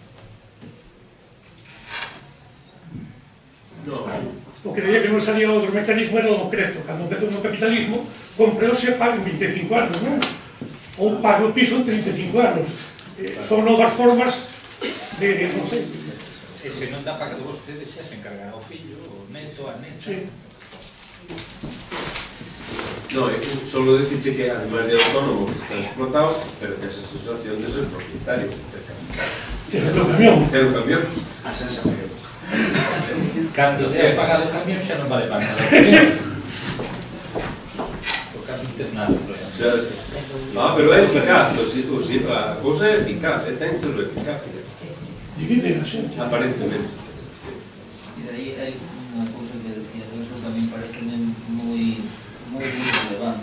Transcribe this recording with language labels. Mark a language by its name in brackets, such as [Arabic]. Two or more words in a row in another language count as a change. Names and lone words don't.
[Galician] O que decía que non salía outro mecanismo era o decreto, cando empezou no capitalismo, compreose e pago en 25 anos, non? Ou pago o piso en 35 anos. Son novas formas de, non sei. E se non dá para que vostede xa se encargará o fillo, o neto, a neta. [Spanish] Sí. No, solo decirte que además de autónomo que está explotado, pero que esa asociación de ser propietario del capital. Tiene o camión. Tiene o camión. A sensa feo. [Galician] Cando has pagado o camión xa non vale para nada. Porque non tes nada, por exemplo. Pero é eficaz, a cousa é eficaz, ten que ser eficaz. Divide a xente. Aparentemente. E aí hai unha cousa que decía, eso tamén parece moi relevante.